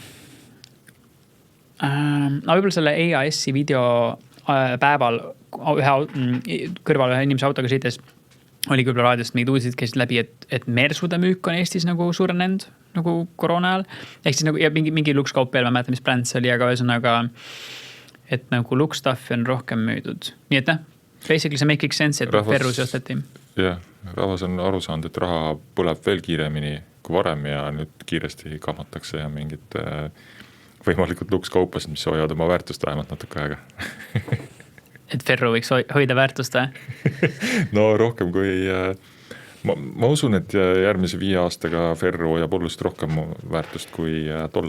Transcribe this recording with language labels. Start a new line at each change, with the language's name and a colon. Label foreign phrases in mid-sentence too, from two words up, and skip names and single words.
Estonian: Võib-olla selle EAS-i video päeval kõrval ühe inimese autoga sõites oli küll raadiost mingid uudisid käisid läbi, et Mersude müük on Eestis nagu suurenenud nagu koroona ajal. Ehk siis nagu ja mingi lukskaup veel, ma mäletan, mis bränd see oli, aga ühesõnaga, et nagu luksstaffi on rohkem müüdud. Nii et basically see
English: make sense,
Estonian: et Ferrus osteti. Jah, rahvas on aru saanud, et raha põleb veel kiiremini kui varem ja nüüd kiiresti kahmatakse ja mingid võimalikult lukskaupasid, mis hoiavad oma väärtust vähemalt natuke aega. Et ferru võiks hoida väärtust või? No rohkem kui, ma usun, et järgmise 5 aastaga ferru hoiab oluliselt rohkem väärtust kui dollar.